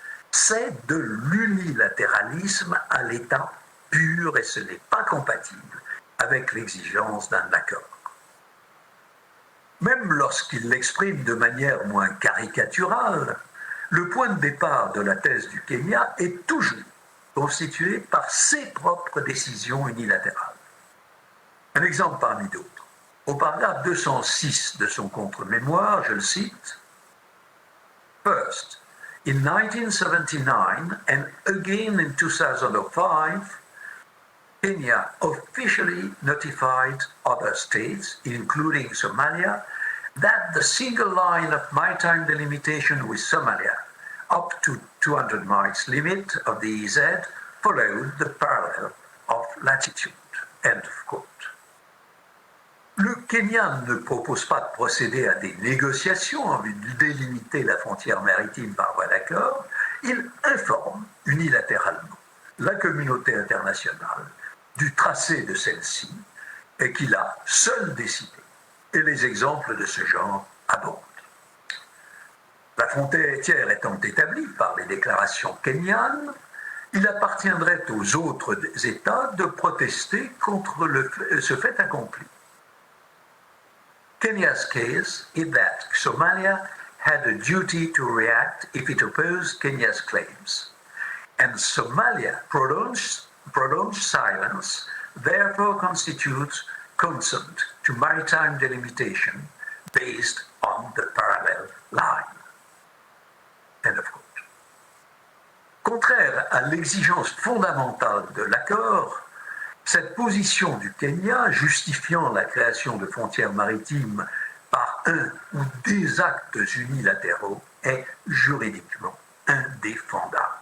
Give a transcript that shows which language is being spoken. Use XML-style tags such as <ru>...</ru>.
<fr>C'est de l'unilatéralisme à l'état pur et ce n'est pas compatible avec l'exigence d'un accord. Même lorsqu'il l'exprime de manière moins caricaturale, le point de départ de la thèse du Kenya est toujours constitué par ses propres décisions unilatérales. Un exemple parmi d'autres. Au paragraphe 206 de son contre-mémoire, je le cite,</fr> <en>First, in 1979 and again in 2005, Kenya officially notified other states, including Somalia, that the single line of maritime delimitation with Somalia, up to 200 miles limit of the EZ, followed the parallel of latitude. End of quote.</en> <fr>Le Kenya ne propose pas de procéder à des négociations en vue de délimiter la frontière maritime par voie d'accord, il informe unilatéralement la communauté internationale du tracé de celle-ci et qu'il a seul décidé. Et les exemples de ce genre abondent. La frontière étant établie par les déclarations kenyanes, il appartiendrait aux autres États de protester contre ce fait accompli.</fr> <en>Kenya's case is that Somalia had a duty to react if it opposed Kenya's claims, and Somalia prolonged silence therefore constitutes consent to maritime delimitation based on the parallel line. End of quote.</en> <fr>Contraire à l'exigence fondamentale de l'accord, cette position du Kenya, justifiant la création de frontières maritimes par un ou des actes unilatéraux, est juridiquement indéfendable.</fr>